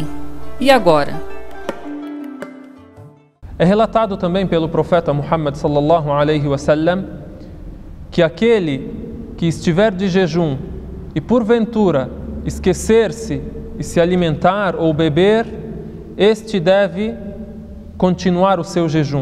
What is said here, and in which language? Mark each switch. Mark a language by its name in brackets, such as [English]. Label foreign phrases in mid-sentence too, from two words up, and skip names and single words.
[Portuguese] E agora? É relatado também pelo profeta Muhammad [Arabic] صلى الله عليه وسلم [Portuguese] que aquele que estiver de jejum e porventura esquecer-se e se alimentar ou beber, este deve continuar o seu jejum.